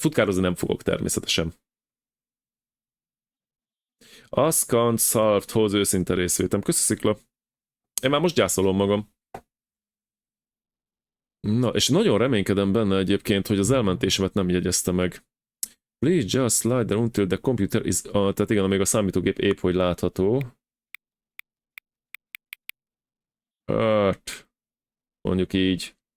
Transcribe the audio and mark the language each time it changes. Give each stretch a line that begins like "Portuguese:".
Hungarian: Futkározni nem fogok természetesen. Askant Szalft hoz őszinte részvétem. Köszi, Szikla. Én már most gyászolom magam. Na, és nagyon reménykedem benne egyébként, hogy az elmentésemet nem jegyezte meg.
English: Please just slide there until the computer is...
Hungarian: tehát igen, még a számítógép épp hogy látható. Hát... mondjuk így.